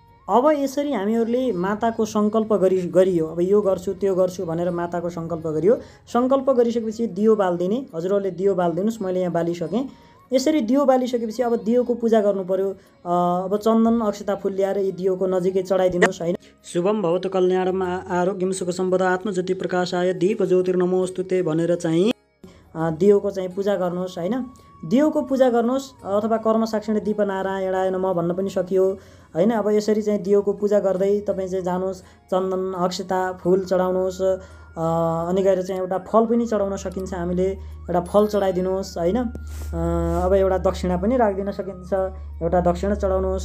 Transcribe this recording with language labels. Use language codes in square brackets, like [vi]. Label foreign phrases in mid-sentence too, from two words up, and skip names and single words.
[ne] अब यसरी हामीहरूले माताको सङ्कल्प गरियो। अब यो गर्छु त्यो गर्छु भनेर माताको सङ्कल्प गरियो। सङ्कल्प गरिसकेपछि दियो बालिदिने। हजुरहरूले दियो बालिदिनुहोस्, मैले यहाँ बालिसकेँ। यसरी दियो बालिसकेपछि अब दियोको पूजा गर्नु पर्यो। अब चन्दन अक्षता फुल ल्याएर यी दियोको नजिकै चढाइदिनुहोस् होइन। [sa] शुभम भवतु कल्याणम आरोग्यम सुख सम्पदा आत्मज्योति प्रकाशाय दीप ज्योतिर्नमोस्तुते [ne] भनेर चाहिँ दियोको चाहिँ पूजा गर्नुहोस् होइन। दियोको पूजा गर्नुहोस् अथवा [sa] कर्म साक्षिणी दीप नारायणाय नमः [ne] भन्न पनि सकियो होइन। अब यसरी चाहिँ दियोको पूजा गर्दै तपाईँ चाहिँ जानुहोस्, चन्दन अक्षता फुल चढाउनुहोस्। अनि गएर चाहिँ एउटा फल पनि चढाउन सकिन्छ, हामीले एउटा फल चढाइदिनुहोस् होइन। अब एउटा दक्षिणा पनि राखिदिन सकिन्छ, एउटा दक्षिणा चढाउनुहोस्।